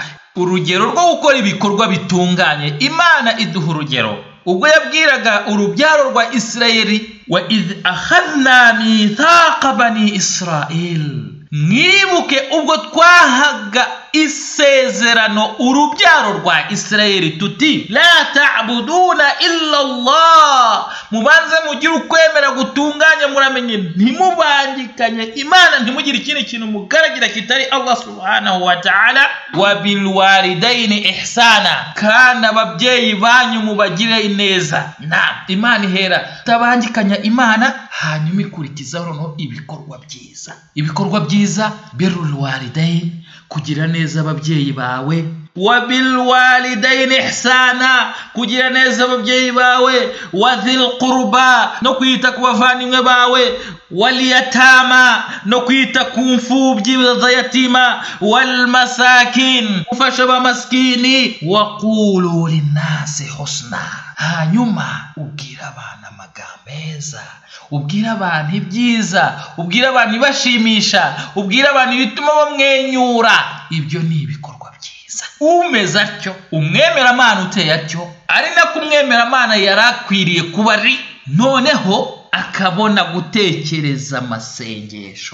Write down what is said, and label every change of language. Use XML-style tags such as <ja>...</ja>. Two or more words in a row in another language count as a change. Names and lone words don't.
<rw>Urugero rwo gukora ibikorwa bitunganye, Imana iduha urugero ubwo yabwiraga urubyaro rwa Isirayeli,</rw> <ar>وإذ أخذنا ميثاق بني إسرائيل,</ar> <rw>mwibuke ubwo twahaga isezerano urubyaro rwa Isirayeli tuti</rw> <ar>لا تعبدون إلا الله,</ar> <rw>mubanze mugire ukwemera gutunganye, muramenye ntimubangikanye Imana, ntimugire ikindi kintu mugaragira kitari Allah</rw> <ar>سبحانه وتعالى. وبالوالدين إحسانا,</ar> <rw>kana ababyeyi banyu mubagire ineza. Imana ihera tabangikanya Imana, hanyuma ikurikizaho noneho ibikorwa byiza,</rw> <ar>بر الوالدين,</ar> <rw>kugira neza ababyeyi bawe.</rw> <ar>وبالوالدين إحسانا,</ar> <rw>kugira neza ababyeyi bawe.</rw> <ar>وذي القربى,</ar> <rw>no kwita ku bavandimwe bawe.</rw> <ar>واليتامى,</ar> <rw>no kwita ku mfubyi z'ayatima.</rw> <ar>والمساكين,</ar> <rw>ufasha abamaskini.</rw> <ar>وقولوا للناس حسنا,</ar> <rw>hanyuma ubwira abantu amagambo meza, ubwira abantu ibyiza, ubwira abantu ibashimisha, ubwira abantu bituma bamwenyura. Ibyo ni ibikorwa byiza. Umeze atyo, umwemeramana uteye atyo, ari nako umwemeramana yarakwiriye kuba ari, noneho akabona gutekereza amasengesho.</rw>